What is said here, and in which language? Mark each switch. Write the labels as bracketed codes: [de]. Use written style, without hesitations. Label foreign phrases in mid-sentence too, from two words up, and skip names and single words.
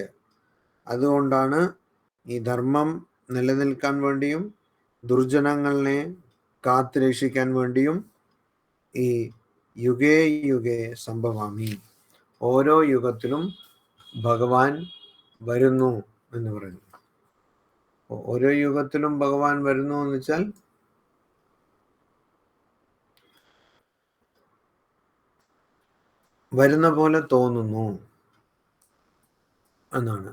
[ml] അതുകൊണ്ടാണ് ഈ ധർമ്മം നിലനിൽക്കാൻ വേണ്ടിയും ദുർജനങ്ങളെ കാത്തു രക്ഷിക്കാൻ വേണ്ടിയും ഈ [sa] യുഗേ യുഗേ സംഭവാമി, [ml] ഓരോ യുഗത്തിലും ഭഗവാൻ വരുന്നു എന്ന് പറയുന്നു. ഓരോ യുഗത്തിലും ഭഗവാൻ വരുന്നു എന്ന് വെച്ചാൽ വരുന്ന പോലെ തോന്നുന്നു എന്നാണ്.